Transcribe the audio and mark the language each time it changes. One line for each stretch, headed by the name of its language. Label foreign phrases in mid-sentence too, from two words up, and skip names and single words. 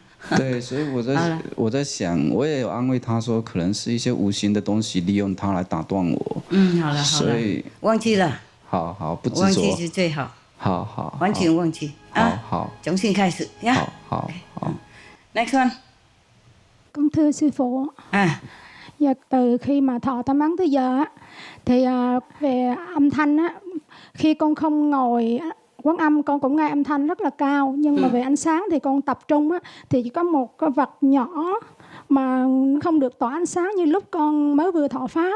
Chinese: 对，所以我在想，我也有安慰他说，可能是一些无形的东西利用他来打断我。好了。所以忘记了。好，不执着。忘记是最好。好。完全忘记。好。重新开始呀。好。
English: Next one.
Vietnamese: Con thưa sư phụ. Dạ, từ khi mà thọ tam ấn tới giờ thì về âm thanh á, khi con không ngồi quán âm con cũng nghe âm thanh rất là cao, nhưng mà về ánh sáng thì con tập trung á, thì chỉ có một cái vật nhỏ mà không được tỏa ánh sáng như lúc con mới vừa thọ pháp.